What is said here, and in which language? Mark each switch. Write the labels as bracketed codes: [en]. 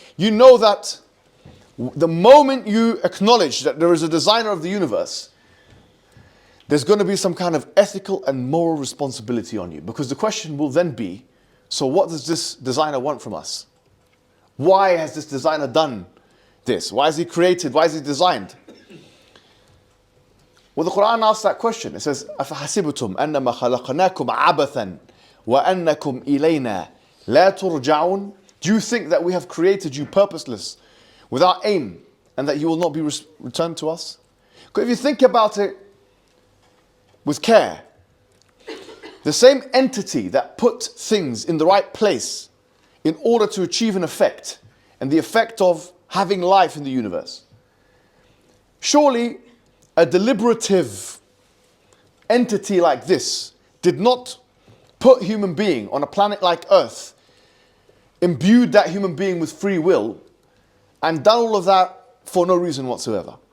[en] You know that the moment you acknowledge that there is a designer of the universe, there's going to be some kind of ethical and moral responsibility on you. Because the question will then be, so what does this designer want from us? Why has this designer done this? Why has he created? Why has he designed? Well, the Quran asks that question. It says, [ar] أَفَحَسِبْتُمْ أَنَّمَا خَلَقْنَاكُمْ عَبَثًا وَأَنَّكُمْ إِلَيْنَا لَا تُرْجَعُونَ. [en] Do you think that we have created you purposeless, without aim, and that you will not be returned to us? Because if you think about it with care, the same entity that put things in the right place in order to achieve an effect, and the effect of having life in the universe, surely a deliberative entity like this did not put human being on a planet like Earth, imbued that human being with free will, and done all of that for no reason whatsoever.